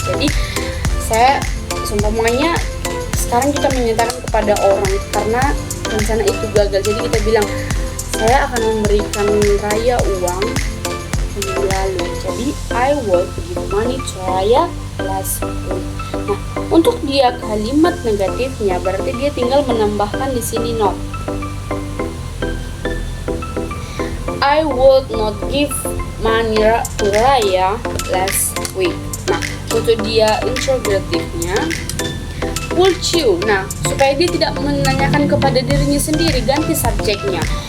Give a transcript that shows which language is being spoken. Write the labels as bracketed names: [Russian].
[Indonesian] Jadi saya seumpamanya sekarang kita menyatakan kepada orang karena rencana itu gagal, jadi kita bilang saya akan memberikan Raya uang minggu lalu. Jadi [English] I will give money to Raya last week. [Indonesian] Nah, untuk dia kalimat negatifnya berarti dia tinggal menambahkan di sini not. [English] I would not give money to Raya last week. [Indonesian] Nah, untuk dia interrogatifnya [English] would you. [Indonesian] Nah, supaya dia tidak menanyakan kepada dirinya sendiri, ganti subjeknya.